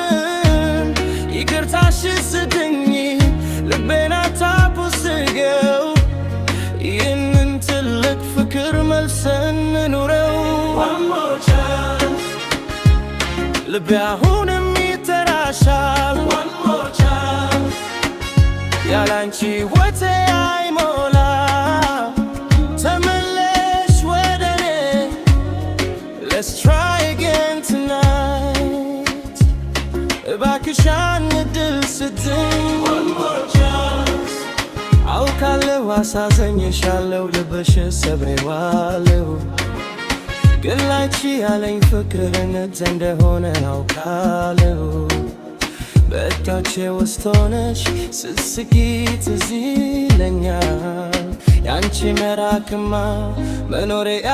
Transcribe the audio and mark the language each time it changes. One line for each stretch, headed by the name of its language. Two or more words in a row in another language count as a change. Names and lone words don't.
Amharic: ይቅርታሽ ስድኝ ልቤን አታቡስገው ይህንን ትልቅ ፍቅር መልሰን እንኑረው ልቤ አሁንም ይተራሻል
English: One more chance
Amharic: ያላንቺ ሕይወቴ አይሞላ ተመለሽ ወደኔ
English: Let's try again tonight
Amharic: እባክሽ አንድ ዕድል ስጪኝ
English: One more chance
Amharic: አውቃለሁ አሳዝኜሻለሁ ልብሽን ሰብሬዋለሁ ግን ላንቺ ያለኝ ፍቅር እውነት እንደሆነ አውቃለሁ በእጆቼ ውስጥ ሆነሽ ስትስቂ ትዝ ይለኛል ያንቺ መራቅማ መኖሬ